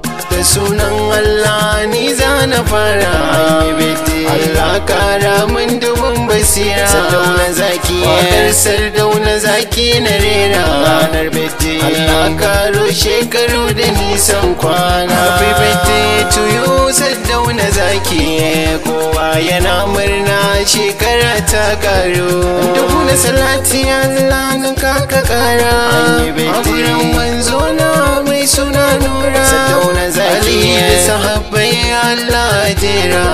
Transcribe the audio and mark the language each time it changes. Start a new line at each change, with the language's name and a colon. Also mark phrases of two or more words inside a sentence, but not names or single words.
Hausa: Da sunan Allah ni za na fara. Allah kara min dubin basira. Saddauna Zaki. Waƙar Sardauna Zaki na rera. Ranar birthday. Allah karo shekaru da nisan kwana.
English: Happy birthday to you, Saddauna Zaki.
Hausa: Kowa yana murna, shekara ta karu. Dubu na salati Allah nan ka ka kara. A gurin manzo na mai suna Nura. Saddauna Zaki. Ali da sahabbai Allah jera.